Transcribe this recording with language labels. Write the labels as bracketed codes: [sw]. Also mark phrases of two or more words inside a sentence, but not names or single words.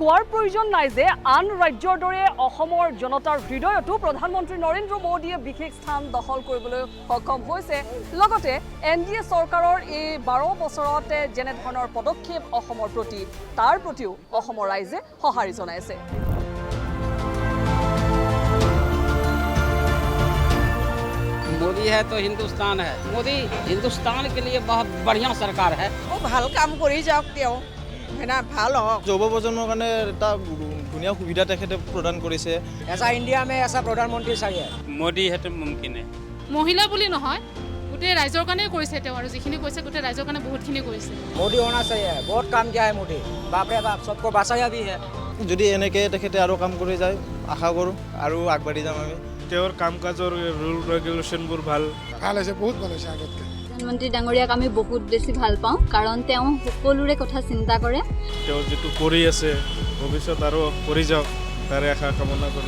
[as] কোৱাৰ প্ৰয়োজন নাই যে আন ৰাজ্যৰ দৰে অসমৰ জনতাৰ হৃদয়তো প্ৰধানমন্ত্ৰী নৰেন্দ্ৰ মোদীয়ে বিশেষ স্থান দখল কৰিবলৈ সক্ষম হৈছে লগতে NDA চৰকাৰৰ এই 12 বছৰতে যেনে ধৰণৰ পদক্ষেপ অসমৰ প্ৰতি তাৰ প্ৰতিও অসমৰ ৰাইজে সঁহাৰি জনাইছে [hi] मोदी है तो हिंदुस्तान है मोदी हिंदुस्तान के लिए बहुत बढ़िया सरकार है [as] वो ভাল কাম কৰি যাওক তেওঁ হেনা ভাল হওক যুৱ প্ৰজন্মৰ কাৰণে এটা ধুনীয়া সুবিধা তেখেতে প্ৰদান কৰিছে [hi] ऐसा इंडिया में ऐसा प्रधानमंत्री चाहिए मोदी है तो मुमकिन है [as] মহিলা বুলি নহয় গোটেই ৰাইজৰ কাৰণে কৰিছে তেওঁ আৰু যিখিনি কৈছে গোটেই ৰাইজৰ কাৰণে বহুতখিনি কৰিছে [hi] मोदी होना चाहिए बहुत काम किया है मोदी बाप रे बाप सबको बचाया भी है [as] যদি এনেকৈ তেখেতে আৰু কাম কৰি যায় আশা কৰোঁ আৰু আগবাঢ়ি যাম আমি তেওঁৰ কাম কাজৰ [en] rule regulations [as] ভাল হৈছে বহুত ভাল হৈছে আগতকৈ প্ৰধানমন্ত্ৰী ডাঙৰীয়াক আমি বহুত বেছি ভাল পাওঁ কাৰণ তেওঁ সকলোৰে কথা চিন্তা কৰে তেওঁ যিটো কৰি আছে ভৱিষ্যত আৰু কৰি যাওক তাৰে আশা কামনা কৰোঁ